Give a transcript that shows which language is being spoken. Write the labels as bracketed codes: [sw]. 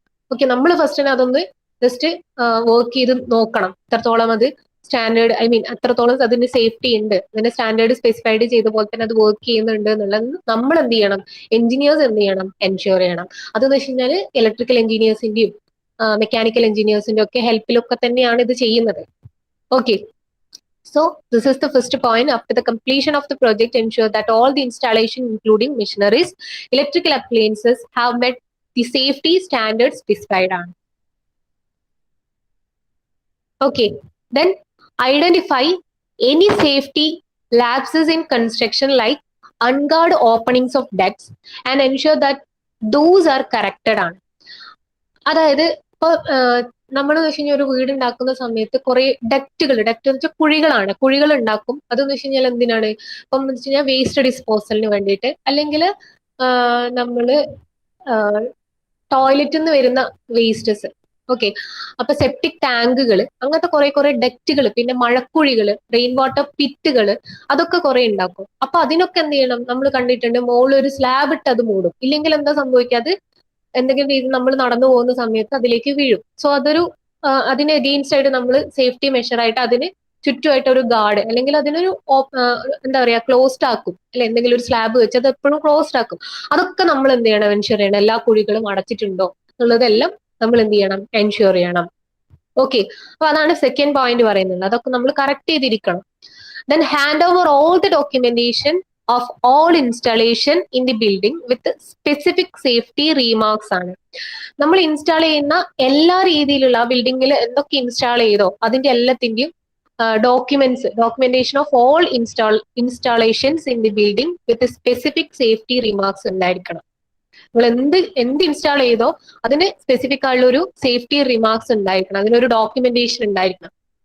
[ml] Okay, നമ്മൾ first തന്നെ അതൊന്ന് ജസ്റ്റ് വർക്ക് ചെയ്ത് നോക്കണം എത്രത്തോളം അത് സ്റ്റാൻഡേർഡ്, എത്രത്തോളം അതിന് സേഫ്റ്റി ഉണ്ട്, അതിന്റെ സ്റ്റാൻഡേർഡ് സ്പെസിഫൈഡ് ചെയ്ത പോലെ തന്നെ അത് വർക്ക് ചെയ്യുന്നുണ്ട് എന്നുള്ളത് നമ്മൾ എന്ത് ചെയ്യണം? എഞ്ചിനീയേഴ്സ് എന്ത് ചെയ്യണം? എൻഷുർ ചെയ്യണം. അതെന്ന് വെച്ച് കഴിഞ്ഞാൽ ഇലക്ട്രിക്കൽ എഞ്ചിനീയേഴ്സിന്റെയും മെക്കാനിക്കൽ എഞ്ചിനീയേഴ്സിന്റെ ഒക്കെ ഹെൽപ്പിലൊക്കെ തന്നെയാണ് ഇത് ചെയ്യുന്നത്. [en] Okay. So this is the first point. After the completion of the project, ensure that all the installation, including machineries, electrical appliances, have met the safety standards specified on. Okay. Then identify any safety lapses in construction like unguarded openings of ducts and ensure that those are corrected on. [ml] അതായത് ഇപ്പൊ നമ്മളെന്ന് വെച്ച് കഴിഞ്ഞാൽ ഒരു വീട് ഉണ്ടാക്കുന്ന സമയത്ത് കുറെ ഡക്റ്റ് എന്ന് വെച്ചാൽ കുഴികൾ ഉണ്ടാക്കും. അതെന്ന് വെച്ച് കഴിഞ്ഞാൽ എന്തിനാണ്? ഇപ്പം എന്ന് വെച്ച് കഴിഞ്ഞാൽ വേസ്റ്റ് ഡിസ്പോസലിന് വേണ്ടിയിട്ട്, അല്ലെങ്കിൽ നമ്മള് ടോയ്ലറ്റിൽ നിന്ന് വരുന്ന വേസ്റ്റസ്. ഓക്കെ. അപ്പൊ സെപ്റ്റിക് ടാങ്കുകൾ, അങ്ങനത്തെ കുറെ ഡക്റ്റുകൾ, പിന്നെ മഴക്കുഴികൾ, റെയിൻ വാട്ടർ പിറ്റുകൾ, അതൊക്കെ കുറെ ഉണ്ടാക്കും. അപ്പൊ അതിനൊക്കെ എന്ത് ചെയ്യണം? നമ്മൾ കണ്ടിട്ടുണ്ട് മുകളിൽ ഒരു സ്ലാബ് ഇട്ട് അത് മൂടും. ഇല്ലെങ്കിൽ എന്താ സംഭവിക്കാതെ എന്തെങ്കിലും രീതി നമ്മൾ നടന്നു പോകുന്ന സമയത്ത് അതിലേക്ക് വീഴും. സോ അതൊരു അതിന് എഗെയിൻസ്റ്റ് ആയിട്ട് നമ്മൾ സേഫ്റ്റി മെഷർ ആയിട്ട് അതിന് ചുറ്റുമായിട്ട് ഒരു ഗാർഡ്, അല്ലെങ്കിൽ അതിനൊരു എന്താ പറയാ, ക്ലോസ്ഡ് ആക്കും, അല്ലെ എന്തെങ്കിലും ഒരു സ്ലാബ് വെച്ച് അത് എപ്പോഴും ക്ലോസ്ഡ് ആക്കും. അതൊക്കെ നമ്മൾ എന്ത് ചെയ്യണം? എൻഷുർ ചെയ്യണം. എല്ലാ കുഴികളും അടച്ചിട്ടുണ്ടോ എന്നുള്ളതെല്ലാം നമ്മൾ എന്ത് ചെയ്യണം? എൻഷുർ ചെയ്യണം. ഓക്കെ. അപ്പൊ അതാണ് സെക്കൻഡ് പോയിന്റ് പറയുന്നത്. അതൊക്കെ നമ്മൾ കറക്റ്റ് ചെയ്തിരിക്കണം. [en] Then hand over all the documentation of all installation in the building with specific safety remarks [ml] ആണ്. നമ്മൾ ഇൻസ്റ്റാൾ ചെയ്യുന്ന എല്ലാ രീതിയിലുള്ള ബിൽഡിങ്ങിൽ എന്തൊക്കെ ഇൻസ്റ്റാൾ ചെയ്തോ അതിന്റെ എല്ലാത്തിന്റെയും [en] documentation of all installations in the building with specific safety remarks [ml] ഉണ്ടായിരിക്കണം. നിങ്ങൾ എന്ത് ഇൻസ്റ്റാൾ ചെയ്തോ അതിന് സ്പെസിഫിക് ആയിട്ടുള്ള ഒരു സേഫ്റ്റി റിമാർക്സ് ഉണ്ടായിരിക്കണം, അതിനൊരു ഡോക്യുമെന്റേഷൻ ഉണ്ടായിരിക്കണം.